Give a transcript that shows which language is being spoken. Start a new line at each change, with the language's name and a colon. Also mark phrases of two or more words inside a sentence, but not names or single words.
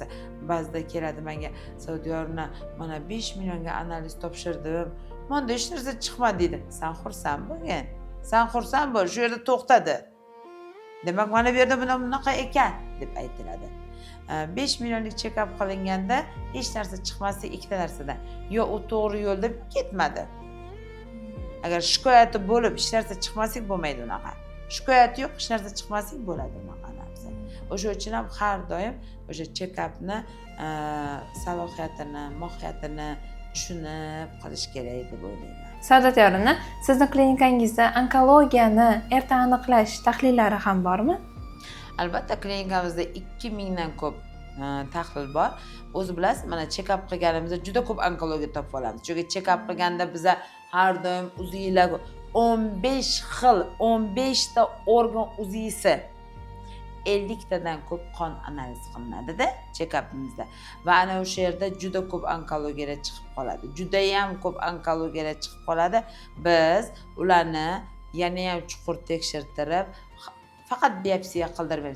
Uzbek: Ba'zida keladi menga, Saudiyorna, mana 5 millionga analiz topshirdim. Menda hech narsa chiqmadi deydi. Sen xursand bo'lgin. Sen xursand bo'l, shu yerda to'xtadi. Demak, mana bu yerda bunaqa ekan deb aytiladi. 5 millionlik check-up qilinganda hech narsa chiqmasa ikkita narsadan. Yo u to'g'ri yo'lda ketmadi. Agar shikoyati bo'lib hech narsa chiqmasak bo'lmaydi unaqa. Shikoyati yo'q, hech narsa chiqmasak bo'ladi unaqa narsa. O'sha uchun ham har doim o'sha check-upni salohiyatini, mohiyatini tushunib qilish kerak deb o'ylayman. Saodat yorina, sizni klinikangizda onkologiyani erta aniqlash tahlillari ham bormi? Albatta, klinikamizda 2000 dan ko'p tahlil bor. O'zi bilasiz, mana check-up qilganimizda juda ko'p onkologiya topib olamiz. Chunki check-up qilganda biza har doim uzilar 15 xil, 15 ta organ uzisi 50 tadan ko'p qon analiz qilinadi-da check-upimizda. Va ana o'sha yerda juda ko'p onkologiyalar chiqib qoladi. Juda ham ko'p onkologiyalar chiqib qoladi. Biz ularni yana ham chuqur tekshirtirib, faqat biopsiya qildirmaymiz.